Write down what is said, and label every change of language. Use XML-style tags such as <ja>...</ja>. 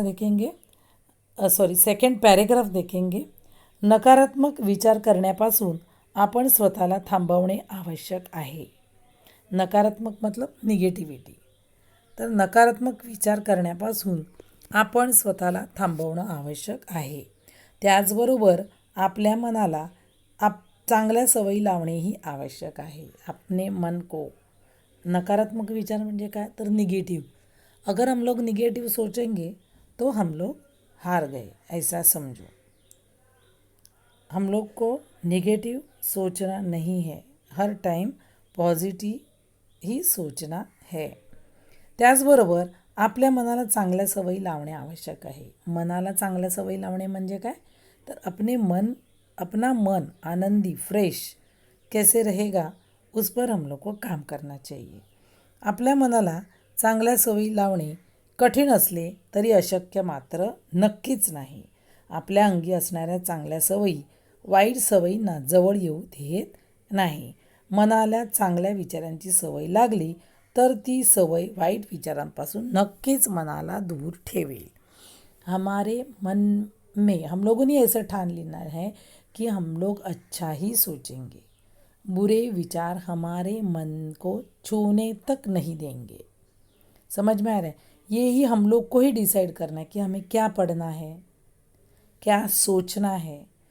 <hi>Second paragraph देखेंगे।</hi> <mr>नकारात्मक विचार करण्यापासून आपण स्वतःला थांबवणे आवश्यक आहे। नकारात्मक मतलब निगेटिव्हिटी। तर नकारात्मक विचार करण्यापासून आपण स्वतःला थांबवणं आवश्यक आहे। त्याचबरोबर आपल्या मनाला चांगल्या सवयी लावणेही आवश्यक आहे।</mr> <hi>अपने मन को,</hi> <mr>नकारात्मक विचार म्हणजे काय, तर निगेटिव।</mr> <hi>अगर हम लोग निगेटिव सोचेंगे तो हम लोग हार गए, ऐसा समझो। हम लोग को नेगेटिव सोचना नहीं है, हर टाइम पॉझिटिव्ह ही सूचना है.</hi> <mr>त्याचबरोबर आपल्या मनाला चांगल्या सवयी लावणे आवश्यक आहे. मनाला चांगल्या सवयी लावणे म्हणजे काय, तर</mr> <hi>अपना मन आनंदी फ्रेश कैसे रहेगा उस पर हम लोग को काम करना चाहिए.</hi> <mr>आपल्या मनाला चांगल्या सवयी लावणे कठीण असले तरी अशक्य मात्र नक्कीच नाही. आपल्या अंगी असणाऱ्या चांगल्या सवयी वाईट सवयींना जवळ येऊ देत नाही. मनाला चांगल्या विचारांची सवय लागली तर ती सवय वाईट विचारांपासून नक्कीच मनाला दूर ठेवेल.</mr> <hi>हमारे मन में हम लोगों ने ऐसा ठान लेना है कि हम लोग अच्छा ही सोचेंगे. बुरे विचार हमारे मन को छूने तक नहीं देंगे. समझ में आ रहा है. ये ही हम लोग को ही डिसाइड करना है कि हमें क्या पढ़ना है, क्या सोचना है.</hi>